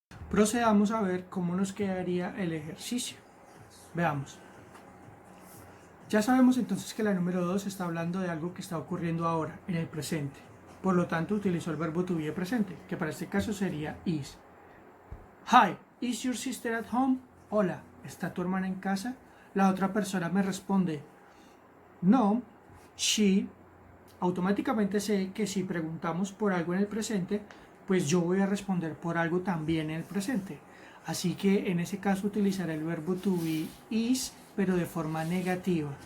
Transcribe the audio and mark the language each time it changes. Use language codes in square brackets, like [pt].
[es] Procedamos a ver cómo nos quedaría el ejercicio. Veamos. Ya sabemos entonces que la número 2 está hablando de algo que está ocurriendo ahora, en el presente. Por lo tanto, utilizó el verbo to be presente, que para este caso sería is. [en] Hi, is your sister at home? [es] Hola, ¿está tu hermana en casa? La otra persona me responde, [en] no, she. [es] Automáticamente sé que si preguntamos por algo en el presente, pues yo voy a responder por algo también en el presente. Así que en ese caso utilizaré el verbo to be is, pero de forma negativa.